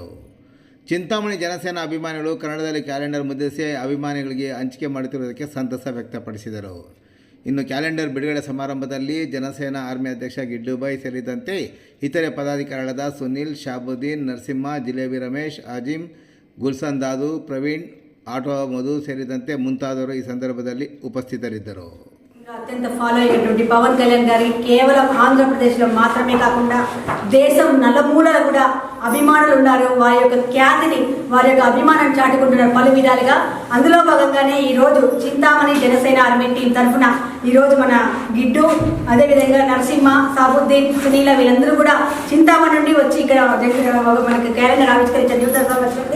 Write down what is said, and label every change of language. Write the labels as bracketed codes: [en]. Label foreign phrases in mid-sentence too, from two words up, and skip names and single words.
[kn] ಚಿಂತಾಮಣಿ ಜನಸೇನಾ ಅಭಿಮಾನಿಗಳು ಕನ್ನಡದಲ್ಲಿ ಕ್ಯಾಲೆಂಡರ್ ಮುದ್ರಿಸಿ ಅಭಿಮಾನಿಗಳಿಗೆ ಹಂಚಿಕೆ ಮಾಡುತ್ತಿರುವುದಕ್ಕೆ ಸಂತಸ ವ್ಯಕ್ತಪಡಿಸಿದರು. ಇನ್ನು ಕ್ಯಾಲೆಂಡರ್ ಬಿಡುಗಡೆ ಸಮಾರಂಭದಲ್ಲಿ ಜನಸೇನಾ ಆರ್ಮಿ ಅಧ್ಯಕ್ಷ ಗಿಡ್ಡುಬಾಯಿ ಸೇರಿದಂತೆ ಇತರೆ ಪದಾಧಿಕಾರಿಗಳಾದ ಸುನಿಲ್, ಶಾಬುದ್ದೀನ್, ನರಸಿಂಹ, ಜಿಲೇಬಿ ರಮೇಶ್, ಆಜಿಮ್, ಗುಲ್ಸನ್ ದಾದು, ಪ್ರವೀಣ್, ಆಟೋ ಮಧು ಸೇರಿದಂತೆ ಮುಂತಾದವರು ಈ సందర్భದಲ್ಲಿ ఉపస్థితరిದ್ದರು. [te] అత్యంత ఫాలో అయ్యేటువంటి పవన్ కళ్యాణ్ గారికి కేవలం ఆంధ్రప్రదేశ్లో మాత్రమే కాకుండా దేశం నలుమూలల కూడా అభిమానులు ఉన్నారు. వారి యొక్క ఖ్యాతిని, వారి యొక్క అభిమానాన్ని చాటుకుంటున్నారు పలు విధాలుగా. అందులో భాగంగానే ఈరోజు చింతామణి జనసేన ఆర్మీ టీం తరఫున ఈరోజు మన గిడ్డు, అదేవిధంగా నరసింహ, సాబుద్దీన్, సునీల వీళ్ళందరూ కూడా చింతామణి నుండి వచ్చి ఇక్కడ మనకి క్యాలెండర్ ఆవిష్కరించారు న్యూస్ సంవత్సరాన్ని.